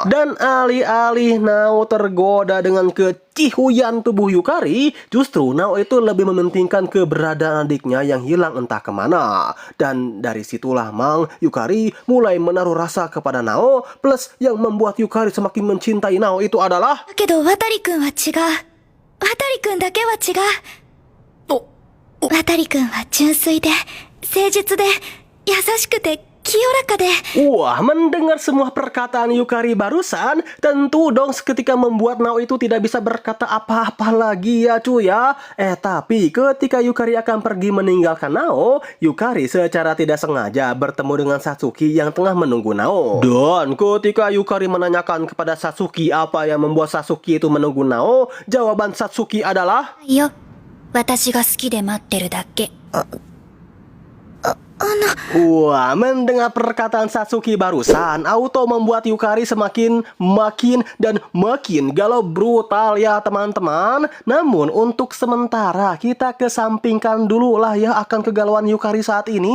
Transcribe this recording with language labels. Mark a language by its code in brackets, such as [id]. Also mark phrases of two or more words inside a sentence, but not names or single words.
[id] Dan alih-alih Nao tergoda dengan kecihuyan tubuh Yukari, justru Nao itu lebih mementingkan keberadaan adiknya yang hilang entah kemana. Dan dari situlah Mang Yukari mulai menaruh rasa kepada Nao. Plus yang membuat Yukari semakin mencintai Nao itu adalah [ja] だけど渡くんは違う。渡くんだけは違う。渡くんは純粋で、誠実で、優しくて、清らかで。 [id] Wah, mendengar semua perkataan Yukari barusan, tentu dong seketika membuat Nao itu tidak bisa berkata apa-apa lagi ya cuy ya. Tapi ketika Yukari akan pergi meninggalkan Nao, Yukari secara tidak sengaja bertemu dengan Satsuki yang tengah menunggu Nao. Dan ketika Yukari menanyakan kepada Satsuki apa yang membuat Satsuki itu menunggu Nao, jawaban Satsuki adalah [ja] いや、私が好きで待ってるだけ。 [id] Wah, mendengar perkataan Satsuki barusan, auto membuat Yukari makin galau brutal ya teman-teman. Namun untuk sementara kita kesampingkan dulu lah ya akan kegalauan Yukari saat ini.